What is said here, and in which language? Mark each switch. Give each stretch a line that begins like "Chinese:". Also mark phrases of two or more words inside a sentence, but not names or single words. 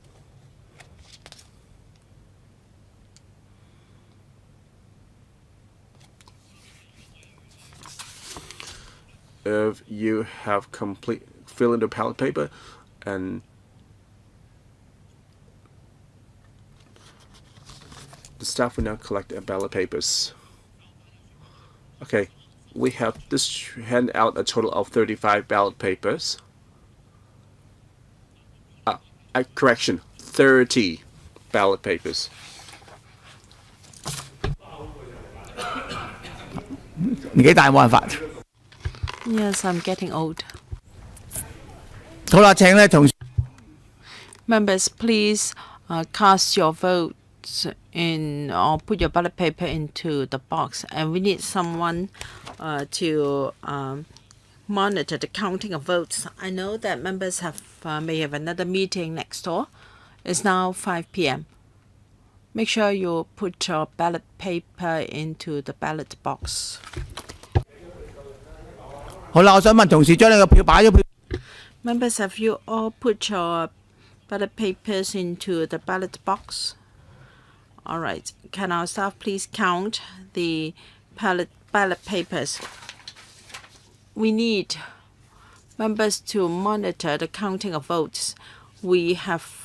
English: If you have fill in the ballot paper, and the staff will now collect the ballot papers. Okay, we have hand out a total of 35 ballot papers. Correction, 30 ballot papers.
Cantonese: 年紀大冇辦法。
English: Yes, I'm getting old.
Cantonese: 好啦，請咧同
English: Members, please cast your votes in or put your ballot paper into the box. And we need someone to monitor the counting of votes. I know that members may have another meeting next door. It's now 5 p.m. Make sure you put your ballot paper into the ballot box.
Cantonese: 好啦，我想問同事將你個票擺咗票。
English: Members, have you all put your ballot papers into the ballot box? All right. Can our staff please count the ballot papers? We need members to monitor the counting of votes.